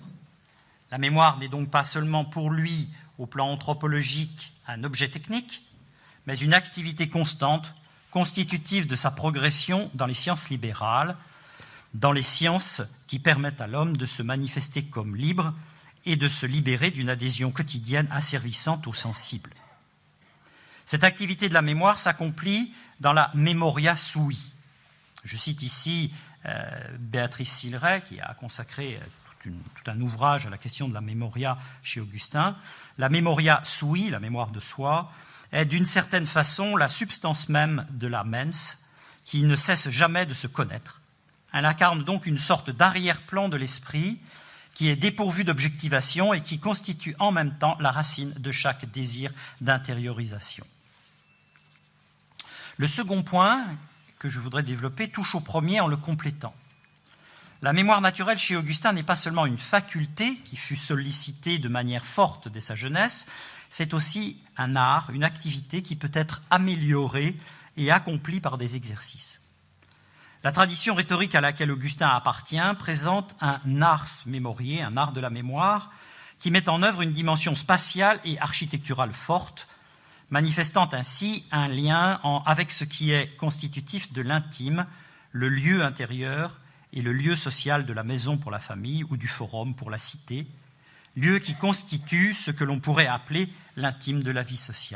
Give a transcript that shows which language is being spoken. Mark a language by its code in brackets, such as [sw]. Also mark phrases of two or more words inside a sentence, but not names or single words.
[fr] La mémoire n'est donc pas seulement pour lui, au plan anthropologique, un objet technique, mais une activité constante, constitutive de sa progression dans les sciences libérales, dans les sciences qui permettent à l'homme de se manifester comme libre et de se libérer d'une adhésion quotidienne asservissante aux sensibles. Cette activité de la mémoire s'accomplit dans la [la] memoria sui. [fr] Je cite ici Béatrice Silleray, qui a consacré tout un ouvrage à la question de la memoria chez Augustin. [la] La memoria sui, [fr] la mémoire de soi, est d'une certaine façon la substance même de la mens, qui ne cesse jamais de se connaître. Elle incarne donc une sorte d'arrière-plan de l'esprit qui est dépourvu d'objectivation et qui constitue en même temps la racine de chaque désir d'intériorisation. Le second point que je voudrais développer touche au premier en le complétant. La mémoire naturelle chez Augustin n'est pas seulement une faculté qui fut sollicitée de manière forte dès sa jeunesse, c'est aussi un art, une activité qui peut être améliorée et accomplie par des exercices. La tradition rhétorique à laquelle Augustin appartient présente un [la] ars memoriae, [fr] un art de la mémoire, qui met en œuvre une dimension spatiale et architecturale forte, manifestant ainsi un lien avec ce qui est constitutif de l'intime, le lieu intérieur et le lieu social de la maison pour la famille ou du forum pour la cité, lieu qui constitue ce que l'on pourrait appeler l'intime de la vie sociale.